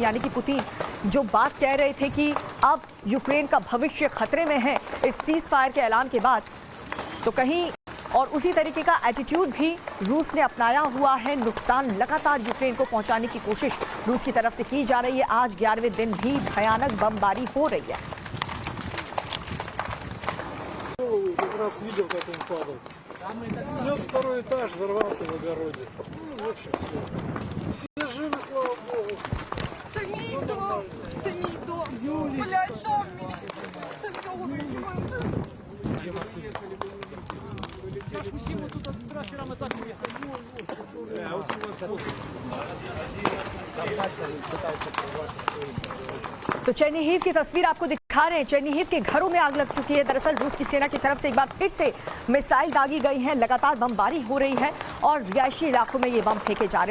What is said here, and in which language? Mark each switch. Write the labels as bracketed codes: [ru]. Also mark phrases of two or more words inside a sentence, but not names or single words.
[hi] यानी कि पुतिन जो बात कह रहे थे कि अब यूक्रेन का भविष्य खतरे में है इस [en] cease fire [hi] के ऐलान के बाद, तो कहीं और उसी तरीके का एटीट्यूड भी रूस ने अपनाया हुआ है। नुकसान लगातार यूक्रेन को पहुंचाने की कोशिश रूस की तरफ से की जा रही है। आज 11वें दिन भी भयानक बमबारी हो रही है। [ru] Снес второй этаж, взорвался в огороде. Ну, в общем, все. Все живы, слава богу. [uk] Це мій дом, це мій дом. Блядь, дом мій. Це всього мій. [hi] तो चेर्निहिव की तस्वीर आपको दिखा रहे हैं। चेर्निहिव के घरों में आग लग चुकी है। दरअसल रूस की सेना की तरफ से एक बार फिर से मिसाइल दागी गई है, लगातार बमबारी हो रही है और रिहायशी इलाकों में ये बम फेंके जा रहे हैं।